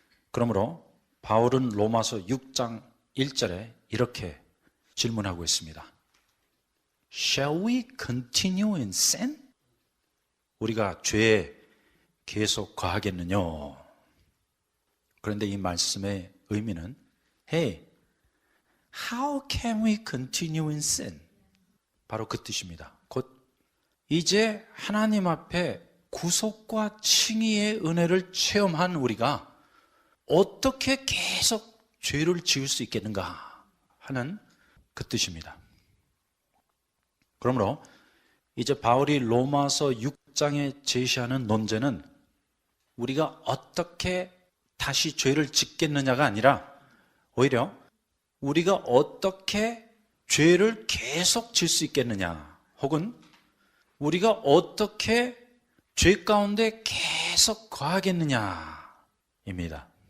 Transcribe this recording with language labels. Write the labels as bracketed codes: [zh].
[ko] 그러므로 바울은 로마서 6장 1절에 이렇게 질문하고 있습니다. [en] Shall we continue in sin? [ko] 우리가 죄에 계속 거하겠느냐? 그런데 이 말씀의 의미는 [en] Hey, how can we continue in sin? [ko] 바로 그 뜻입니다. 곧 이제 하나님 앞에 구속과 칭의의 은혜를 체험한 우리가 어떻게 계속 죄를 지을 수 있겠는가 하는 그 뜻입니다. 그러므로 이제 바울이 로마서 6장에 제시하는 논제는 우리가 어떻게 다시 죄를 짓겠느냐가 아니라 오히려 우리가 어떻게 죄를 계속 질 수 있겠느냐 혹은 우리가 어떻게 죄 가운데 계속 거하겠느냐입니다.